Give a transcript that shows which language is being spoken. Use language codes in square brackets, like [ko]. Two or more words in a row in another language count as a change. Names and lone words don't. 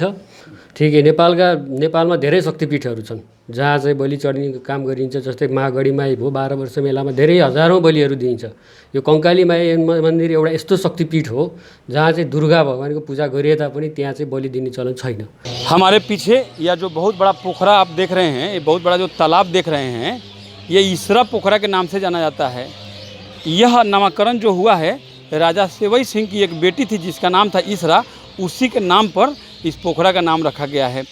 [ne] ठिकै नेपालमा धेरै शक्तिपीठहरू छन् जहाँ चाहिँ बलि चढ्ने काम गरिन्छ। जस्तै माँ गढीमाई भयो, 12 वर्ष मेलामा धेरै हजारौँ बलिहरू दिइन्छ। यो कङ्काली माई मन्दिर एउटा यस्तो शक्तिपीठ हो जहाँ चाहिँ दुर्गा भगवानको पूजा गरिए तापनि त्यहाँ चाहिँ बलि दिने चलन छैन। [hi] हमारे पीछे यह जो बहुत बड़ा पोखरा आप देख रहे हैं, ये बहुत बड़ा जो तालाब देख रहे हैं, ये इसरा पोखरा के नाम से जाना जाता है। यह नामकरण जो हुआ है राजा शिवई सिंह की एक बेटी थी जिसका नाम था इसरा, उसी के नाम पर इस पोखरा का नाम रखा गया है।